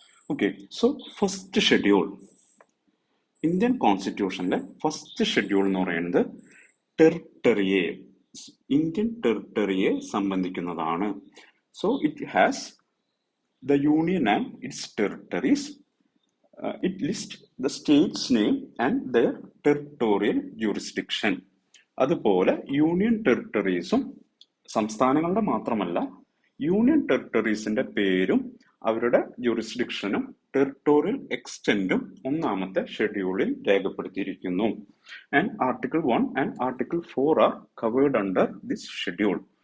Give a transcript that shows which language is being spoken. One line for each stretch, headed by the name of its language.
Malayalam: Okay, so first schedule, Indian കോൺസ്റ്റിറ്റ്യൂഷനിലെ first schedule എന്ന് പറയുന്നത് ടെറിട്ടറിയെ, Indian ടെറിട്ടറിയെ സംബന്ധിക്കുന്നതാണ്.
English: So it has the union and its territories. It lists the state's name and their territorial jurisdiction.
Malayalam: അതുപോലെ union ടെറിട്ടറീസും സംസ്ഥാനങ്ങളുടെ മാത്രമല്ല union ടെറിട്ടറീസിന്റെ പേരും അവരുടെ ജുറിസ്ഡിക്ഷനും territorial എക്സ്റ്റെൻഡും ഒന്നാമത്തെ ഷെഡ്യൂളിൽ രേഖപ്പെടുത്തിയിരിക്കുന്നു.
English: And article 1 and article 4 are covered under this schedule.